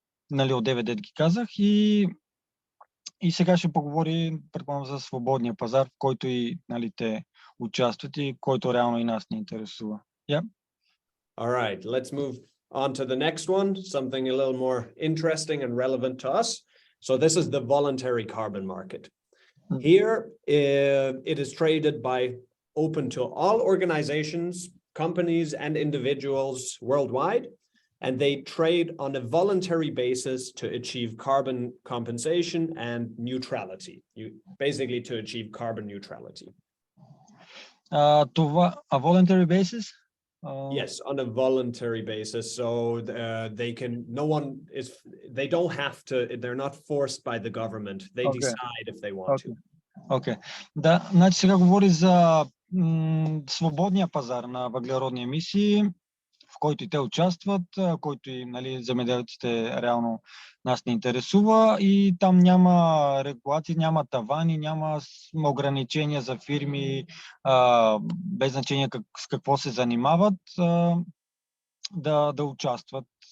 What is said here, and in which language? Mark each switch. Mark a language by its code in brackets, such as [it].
[bg] нали, от 9 дет ги казах и сега ще поговори, предполагам, за свободния пазар, в който и нали, те участват и който реално и нас ни интересува. [en] Yeah. All right, let's move on to the next one, something a little more interesting and relevant to us. So this is the voluntary carbon market. Here, it is traded by open to all organizations, companies, and individuals worldwide, and they trade on a voluntary basis to achieve carbon compensation and neutrality, basically to achieve carbon neutrality. A voluntary basis? Yes, on a voluntary basis. So they don't have to, they're not forced by the government. They decide if they want to. Okay. [bg] Да, значи сега говори за свободния пазар на въглеродни емисии, в който и те участват, който и нали, земеделците реално нас не интересува и там няма регулации, няма тавани, няма ограничения за фирми, без значение с какво се занимават, да участват.